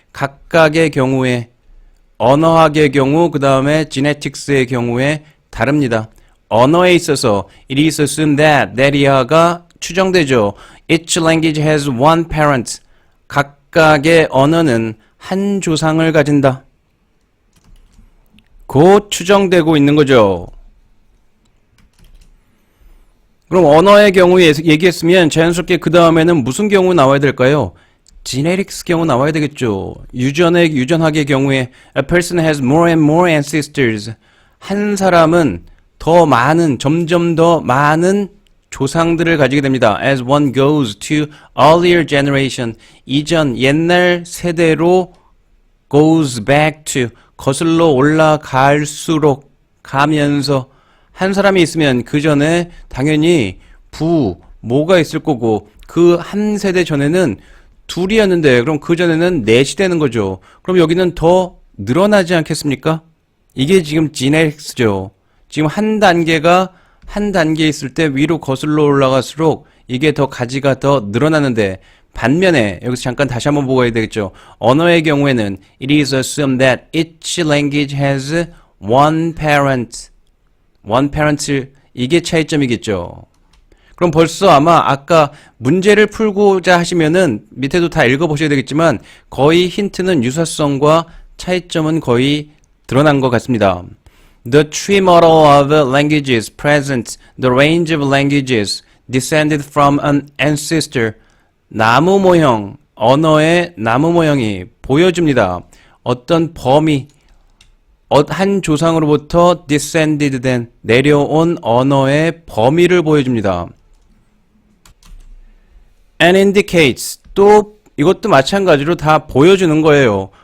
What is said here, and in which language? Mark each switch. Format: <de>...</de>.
<ko>각각의 경우에, 언어학의 경우, 그 다음에 genetics의 경우에 다릅니다. 언어에 있어서</ko> <en>it is assumed that</en> <ko>이하가 추정되죠.</ko> <en>Each language has one parent.</en> <ko>각각의 언어는 한 조상을 가진다. 곧 추정되고 있는 거죠. 그럼 언어의 경우에 얘기했으면 자연스럽게 그 다음에는 무슨 경우 나와야 될까요? genetics 경우 나와야 되겠죠. 유전학의 경우에</ko> <en>a person has more and more ancestors.</en> <ko>한 사람은 더 많은, 점점 더 많은 조상들을 가지게 됩니다.</ko> <en>As one goes to earlier generation.</en> <ko>이전, 옛날 세대로</ko> <en>goes back to.</en> <ko>거슬러 올라갈수록 가면서 한 사람이 있으면 그 전에 당연히 모가 있을 거고 그 한 세대 전에는 둘이었는데 그럼 그 전에는 넷이 되는 거죠. 그럼 여기는 더 늘어나지 않겠습니까? 이게 지금 genetics죠. 지금 한 단계 있을 때 위로 거슬러 올라갈수록 이게 더 가지가 더 늘어나는데 반면에 여기서 잠깐 다시 한번 보고 가야 되겠죠. 언어의 경우에는</ko> <en>it is assumed that each language has one parent. one parent</en> <ko>이게 차이점이겠죠. 그럼 벌써 아마 아까 문제를 풀고자 하시면은 밑에도 다 읽어보셔야 되겠지만 거의 힌트는 유사성과 차이점은 거의 드러난 것 같습니다.</ko> <en>The tree model of languages presents the range of languages descended from an ancestor.</en> <ko>나무 모형, 언어의 나무 모형이 보여줍니다. 어떤 범위, 한 조상으로부터 descended 된, 내려온 언어의 범위를 보여줍니다.</ko> <en>And indicates,</en> <ko>또 이것도 마찬가지로 다 보여주는 거예요.</ko>